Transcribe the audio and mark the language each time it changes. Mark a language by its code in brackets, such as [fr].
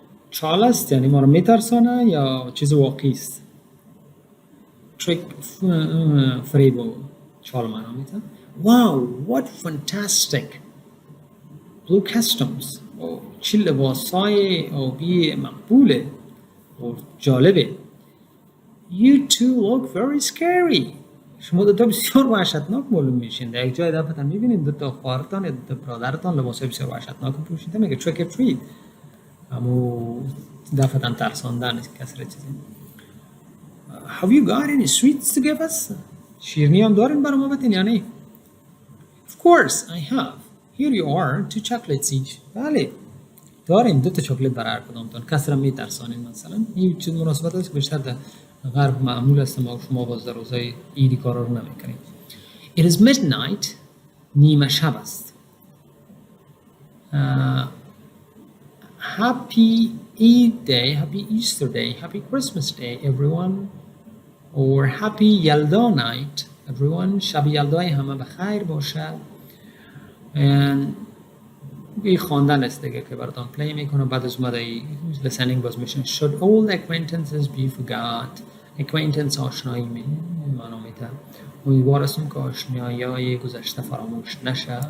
[fa] چال است یعنی ما رو میترسانه یا چیز واقعی است. Trick فریب و چال معنا میتن. [en] Wow, what fantastic blue customs. [fa] چی لباسای آبی مقبوله و جالبه. [en] You two look very scary. [fa] شما دوتا بسیار وحشتناک معلوم میشین. در یک جای دفعه میبینید دوتا خواهرتان یا دوتا برادرتان لباسای بسیار وحشتناک پوشیده. میگه [en] trick or treat. [fa] اما دفعه ترساندن کسر چیزی. [en] Have you got any sweets to give us? [fa] شیرینی هم دارین برای ما بتین یا نه؟ [en] Of course I have. Here you are, 2 chocolates each. [fa] بله داریم 2 تا چاکلت برای هر کدامتون. کسی را میترسانین مثلا. این چیز مناسبت است که بیشتر در غرب معمول است ما شما باز در روزهای عیدی کارا رو نمیکنید. [en] It is midnight. [fa] نیمه شب است. [en] Happy Eid Day, Happy Easter Day, Happy Christmas Day, everyone. Or Happy Yalda Night, everyone. [fa] شب یلدای همه بخیر باشه. این خواندن است دیگه که براتون پلی میکنم. بعد از اومده listening باز میشن. [en] Should old acquaintances be forgot. [fa] acquaintance آشنایی معنا میده. امیدوار هستم که آشنایی گذشته فراموش نشه.